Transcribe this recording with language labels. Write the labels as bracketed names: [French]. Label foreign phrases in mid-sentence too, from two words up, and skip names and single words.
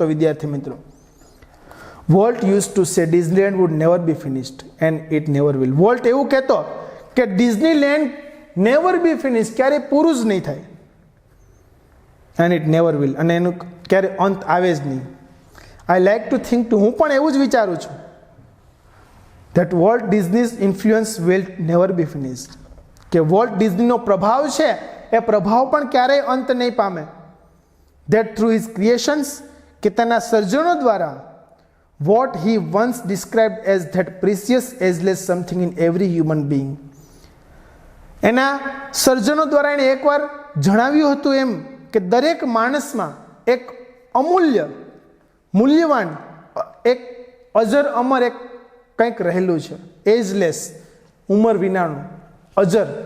[Gujarati] વિદ્યાર્થી મિત્રો, [English] Walt used to say Disneyland would never be finished and it never will. [Gujarati] વોલ્ટ એવું કહેતો કે [English] Disneyland never be finished, [Gujarati] ક્યારેય પૂરું જ નહીં થાય, [English] and it never will, [Gujarati] અને એનું ક્યારે અંત આવે જ નહીં. [English] I like to think too, [Gujarati] હું પણ એવું જ વિચારું છું, [English] that Walt Disney's influence will never be finished. [Gujarati] કે વોલ્ટ ડિઝનીનો પ્રભાવ છે એ પ્રભાવ પણ ક્યારેય અંત નહીં પામે. [English] That through his creations, [Gujarati] કે તેના સર્જનો દ્વારા, [English] what he once described as that precious ageless something in every human being, [Gujarati] એના સર્જનો દ્વારા એણે એકવાર જણાવ્યું હતું એમ કે દરેક માણસમાં એક અમૂલ્ય, મૂલ્યવાન, એક અજર અમર એક કંઈક રહેલું છે. એજલેસ, ઉંમર વિનાનું, અજર.